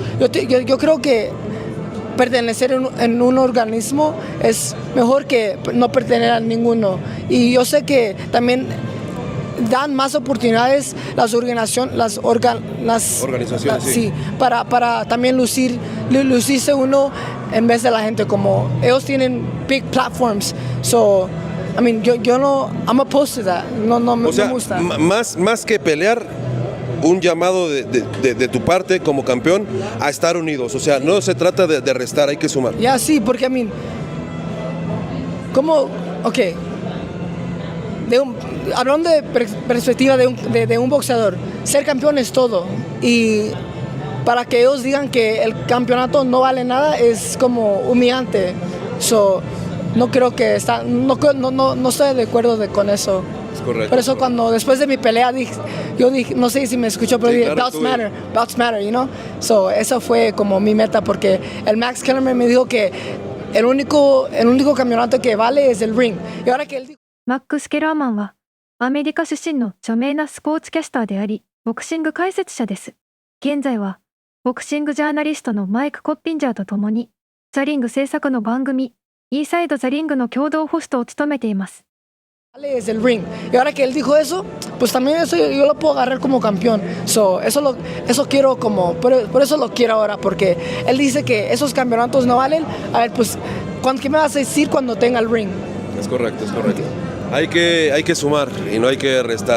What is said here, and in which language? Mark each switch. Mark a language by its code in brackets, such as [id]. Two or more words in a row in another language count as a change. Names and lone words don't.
[es] Yo creo que pertenecer en un organismo es mejor que no pertenecer a ninguno. Y yo sé que también dan más oportunidades las organizaciones, sí. para también lucirse uno en vez de la gente, como ellos tienen [en] big platforms. So, [es] yo no, [en] I'm opposed to that. [es] No O sea, me gusta. más que pelear, un llamado de tu parte como campeón a estar unidos. O sea, no se trata de restar, hay que sumar. Ya sí, porque hablando de perspectiva de un boxeador, ser campeón es todo. Y para que ellos digan que el campeonato no vale nada es como humillante. So, no creo que no estoy de acuerdo con eso. Es correcto. Por eso cuando después de mi pelea yo dije, no sé si me escuchó, pero Sí, dije, claro, [en] belts matter, you know? [es] So, eso fue como mi meta porque el Max Kellerman me dijo que el único campeonato que vale es el ring. Y ahora que él dijo [ja] マックス・ケラーマンは、アメリカ出身の著名なスポーツキャスターであり、ボクシング解説者です。現在は、ボクシングジャーナリストのマイク・コッピンジャーと共に、ザリング制作の番組、イーサイド・ザリングの共同ホストを務めています。 [es] vale es el ring. Y ahora que él dijo eso, pues también eso yo lo puedo agarrar como campeón. So, eso quiero como, por eso lo quiero ahora, porque él dice que esos campeonatos no valen. A ver, pues, ¿qué me vas a decir cuando tenga el ring? Es correcto, es correcto. Hay que sumar y no hay que restar.